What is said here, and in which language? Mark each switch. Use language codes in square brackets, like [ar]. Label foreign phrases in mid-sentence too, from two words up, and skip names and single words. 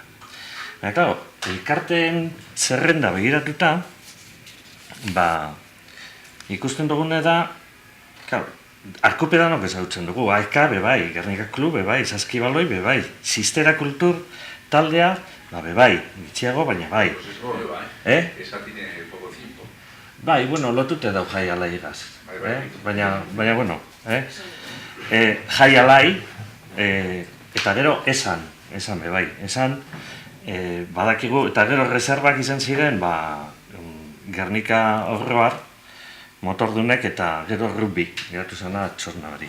[eu] Baina, klaro, elkarteen zerrenda begiratuta, ikusten dugune da, klaro, Arkopedanok ezagutzen dugu, AEK bebai, Gernika Klub bebai, Saskibaloi bebai, Sistera Kultur taldea, bebai, gitxiago, baina bai. [es] Esa tiene poco tiempo. [eu] Bai, bueno, lotute dau jai alai igaz. Baina, bueno, jai alai, eta gero esan bebai, esan, badakigu, eta gero reservak izan ziren, Gernika Horroar, motordunek eta gero rugby, geratu zena txosna barik.